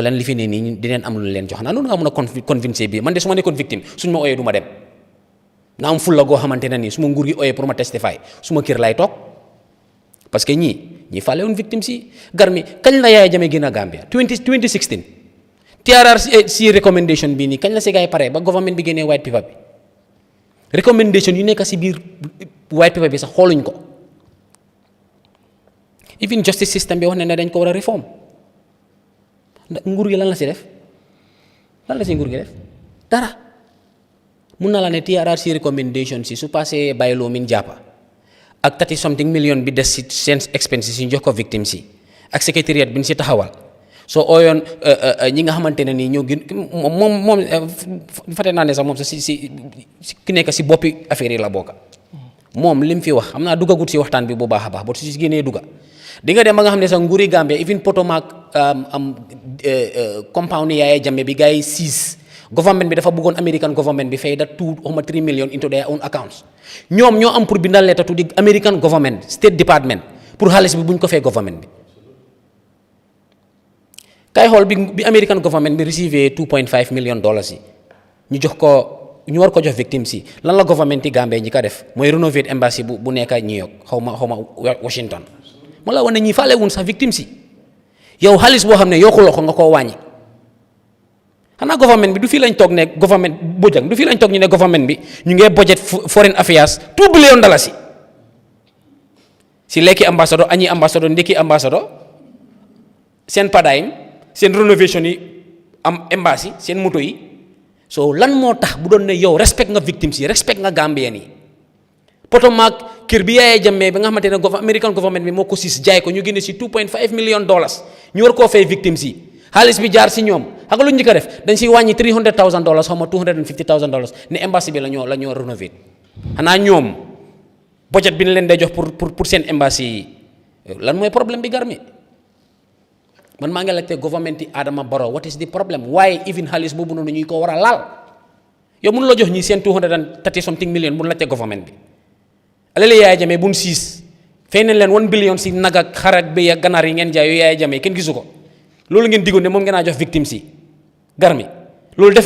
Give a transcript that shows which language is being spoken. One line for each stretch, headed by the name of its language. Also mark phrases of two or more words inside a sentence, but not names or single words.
Wolof: leen li fi ne nii dineen am lu leen jox xanaa noonu nga mën a convincer bi man de su ma nekkoon victime suñ ma ooyee du ma dem na am fulla goo xamante ne nii su ma nguur gi ooyee pour ma testify su ma kër lay toog
French: parce que
Wolof: ñi fàlle woon victime si garmi kañ la Yahya Jammeh génn a Gambia 2016 TRRC recommendation bii nii kañ la si gars yi pare ba government bi génnee
English: white paper
Wolof: bi recommendation yu nekk si biir white paper bi sax xooluñ ko
English: even justice system
Wolof: bi wax ne dañ ko war a reform ndax nguur gi lan la si def dara mun na la ne TRRC recommendation si su passé bàyyiloo min jàppa ak
English: 30 something million
Wolof: bi des si seen expenses yi jox ko victime si ak secrétariat bi ñu si taxawal soo ooyoon ñi nga xamante ne nii ñoo gën moom fate naa ne sax moom sax si ki nekk si boppi affaire yi la bokka moom li mu fi wax xam naa duggagut si waxtaan bi bu baax a baax ba su si génnee dugga di nga dem ba nga xam ne sax nguuri Gambia even Potomac compound Yahya Jammeh bi gars yi siis government bi dafa bëggoon
English: American government
Wolof: bi fay da 2.3 million
English: into their own accounts
Wolof: ñoom ñoo am pour bindal
English: letter to the American government State Department
Wolof: pour xaalis bi buñ ko fay government bi kay xool bi
English: American government
Wolof: bi recevé 2.5 million dollars yi ñu war ko jox victime si lan la government yi Gambie ñi ko def mooy
English: renovate embassy
Wolof: bu nekk New York xaw ma Washington ma la wane ñi faale wuñ sax victime si yow xaalis boo xam ne yokkuloo ko nga koo wàññi xanaa government bi du fii lañ toog ne government Bojang du fii lañ toog ñu ne government bi ñu ngee budget
English: foreign affairs
Wolof: $2 billion si lekki ambassadeur añi ambassadeur ndekki ambassadeur seen padaayim seen rénovation yi am embassy seen moto yi so lan moo tax bu doon ne yow respect nga victimes yi respect nga Gambien yi Potomac kër bi Yahya Jammeh bi nga xamante ne
English: American government
Wolof: bi moo ko siis jaay ko ñu génne si $2.5 million ñu war koo fay victimes yi xaalis bi jaar si ñoom xam nga lu ñu njëkk a def dañ si wàññi $300,000 xaw ma $250,000 ne embassy bi la ñoo rénover xanaa ñoom budget bi ñu leen day jox pour seen embassy yi lan mooy problème bi Garmi man maa ngi laajte government yi Adama Barrow
English: what is the problem
Wolof: waaye even xaalis boobu noonu ñuy ko war a laal yow mënu la jox ñi seen
English: 230 something million
Wolof: bu laajte government bi alal Yahya Jammeh bu mu siis fay nañ leen 1 billion si nag ak xar ak béy ak ganaar yi ngeen jaay yooyu Yahya Jammeh kenn gisu ko loolu ngeen diggoon ne moom ngeen a jox victimes yi Garmi loolu defu